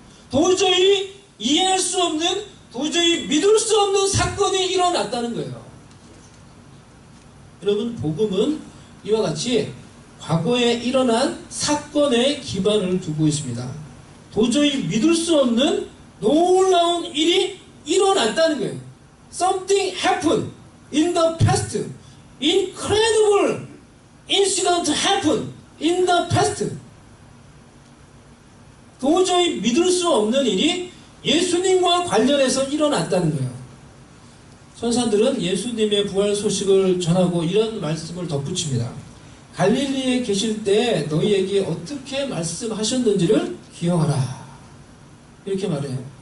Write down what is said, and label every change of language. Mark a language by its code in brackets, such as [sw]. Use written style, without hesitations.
[ko] 도저히 이해할 수 없는, 도저히 믿을 수 없는 사건이 일어났다는 거예요. 여러분, 복음은 이와 같이 과거에 일어난 사건에 기반을 두고 있습니다. 도저히 믿을 수 없는 놀라운 일이 일어났다는 거예요. [en] Something happened in the past. Incredible incident happened in the past. [ko] 도저히 믿을 수 없는 일이 예수님과 관련해서 일어났다는 거예요. 천사들은 예수님의 부활 소식을 전하고 이런 말씀을 덧붙입니다. 갈릴리에 계실 때 너희에게 어떻게 말씀하셨는지를 기억하라. 이렇게 말해요.